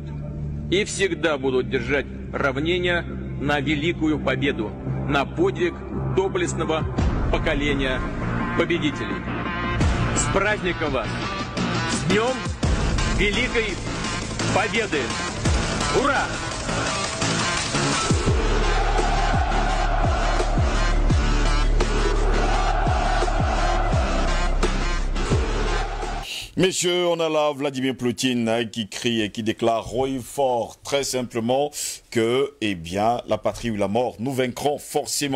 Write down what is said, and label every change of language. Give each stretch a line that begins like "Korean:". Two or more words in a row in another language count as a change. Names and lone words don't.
Russian: И всегда будут держать равнения на великую победу, на подвиг доблестного поколения победителей. С праздником вас! С Днем Великой Победы! Ура!
French: Messieurs, on a là Vladimir Poutine qui crie et qui déclare haut et fort, très simplement, que, eh bien, la patrie ou la mort, nous vaincrons forcément.